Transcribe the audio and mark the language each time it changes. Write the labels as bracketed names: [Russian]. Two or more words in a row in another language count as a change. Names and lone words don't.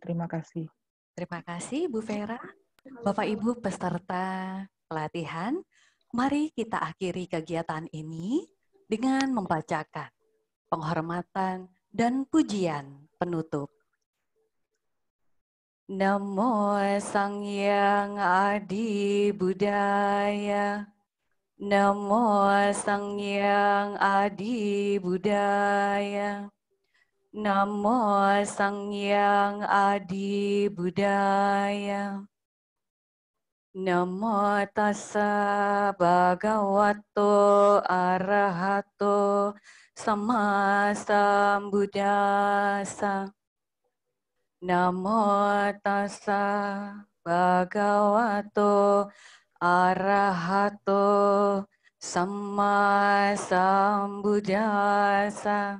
[Indonesian] Terima kasih. Terima kasih Bu Vera. Bapak Ibu peserta pelatihan, mari kita akhiri kegiatan ini dengan membacakan penghormatan dan pujian penutup. [Kawi] Namo Sang Hyang Adi Budaya. Namo Sang Hyang Adi Budaya. Namo Sang Hyang Adi Budaya. [Pali] Namo tassa bhagavato arahato sama sambuddhassa. Namo tassa bhagavato arahato sama sambuddhassa.